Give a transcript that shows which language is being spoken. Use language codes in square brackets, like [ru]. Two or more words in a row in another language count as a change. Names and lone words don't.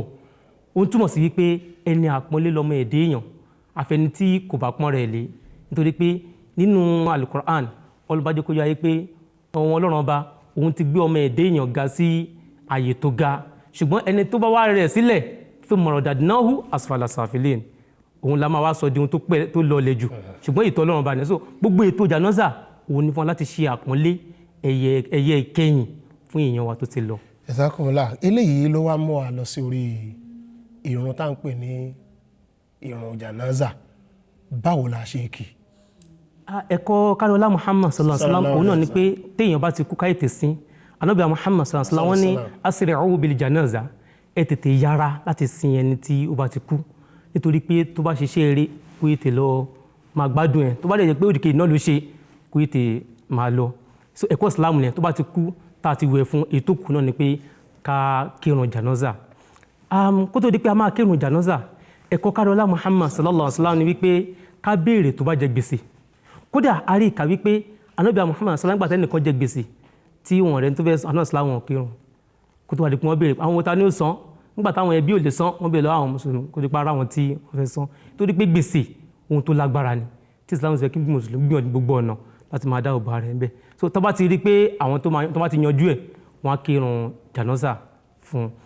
[yo] Ó ń túmọ̀ sí wípé ẹni àpọ́nlé lọ́mọ ẹ̀dẹ́ èèyàn, àfẹni tí kò bá pọ́n rẹ̀ lé. Nítorí pé nínú Al-Qur'an, Ọlọ́run kó yé pé Ọlọ́run ọba òun ti gbé ọmọ ẹ̀dẹ́ èèyàn ga sí àyè tó ga. Ṣùgbọ́n ẹni tó bá wá rẹ̀ sílẹ̀ [ar] ثم رددناه أسفل سافلين, [yo] òun la máa wá sọ di ohun tó lọlẹ̀ jù. Ṣùgbọ́n ètò Ọlọ́run ọba ni. So gbogbo ètò Janazah òun ni fún wa láti ṣe àpọ́nlé ẹ̀yẹ ìkẹyìn fún èèyàn wa tó ti lọ. Jazakumullah. Eléyìí ló wá mú wa lọ sí orí ìrun tá à ń pè ní ìrun Janazah. Báwo la ṣe kí? Ẹ̀kọ́ kárọ̀lá Muhammad [ar] صلى الله عليه وسلم [yo] òun náà ni pé téèyàn bá ti kú káyé tẹ̀sín. Ànábì Muhammad [ar] صلى الله عليه وسلم [yo] wọ́n ní [ar] أسرعوا بالجنازة, [yo] ẹ tètè yára láti sin ẹni tí ó bá ti kú. Nítorí pé tó bá ṣiṣẹ́ eré kó tètè lọ máa gbádùn ẹ̀, tó bá dẹ̀ jẹ́ pé òdìkejì náà ló ṣe kó tètè máa lọ. So ẹ̀kọ́ Islam ni tó bá ti kú tá a ti wẹ̀ fún, ètò kù náà ni pé ká kírun Janazah. Kó tó di pé a máa kírun Janazah, ẹ̀kọ́ kárọ̀lá Muhammad [ar] صلى الله عليه وسلم [yo] ni wípé ká béèrè tó bá jẹ gbèsè. Kódà a rí ìkà wípé Ànábì Muhammad [ar] صلى الله عليه وسلم [yo] nìkan jẹ gbèsè tí wọn rẹ̀ tó fẹ́ àná Islam wọn kírun. Kó tó wá di pé wọ́n béèrè àwọn wọ́n ta ní ó san, nígbà táwọn ẹbí ò lè san, wọ́n béèrè lọ́wọ́ àwọn mùsùlùmí kó tó pa ara wọn tí wọ́n fẹ́ san. Torí pé gbèsè ohun tó lágbára ni tí Islam sọ kí mùsùlùmí gbìyànjú gbogbo ọ̀nà láti máa dá ọba rẹ̀ ń bẹ̀. So tó bá ti rí pé àwọn tó bá ti yanjú ẹ̀, wọ́n á kírun Janazah fún un.